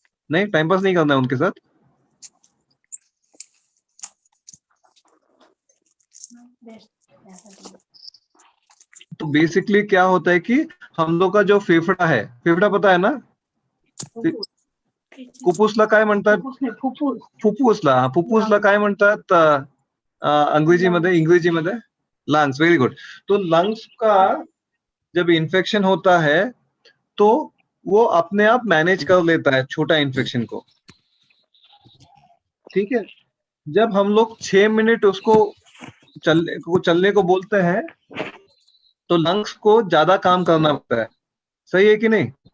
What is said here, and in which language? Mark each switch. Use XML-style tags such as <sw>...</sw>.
<hi>नहीं, time pass नहीं करना है उनके साथ। तो बेसिकली क्या होता है कि हम लोग का जो फेफड़ा है, फेफड़ा पता है ना,</hi> <mr>फुफ्फुसला काय म्हणतात? फुफ्फुसला, फुफ्फुसला काय म्हणतात इंग्रजीमध्ये लंग्स,</mr> <en>Very good.</en> <hi>तो लंग्स का जब इन्फेक्शन होता है तो वो अपने आप मैनेज कर लेता है छोटा इन्फेक्शन को, ठीक है। जब हम लोग 6 मिनट उसको चलने को बोलते हैं तो लंग्स को ज्यादा काम करना पड़ता है, सही है कि नहीं?</hi>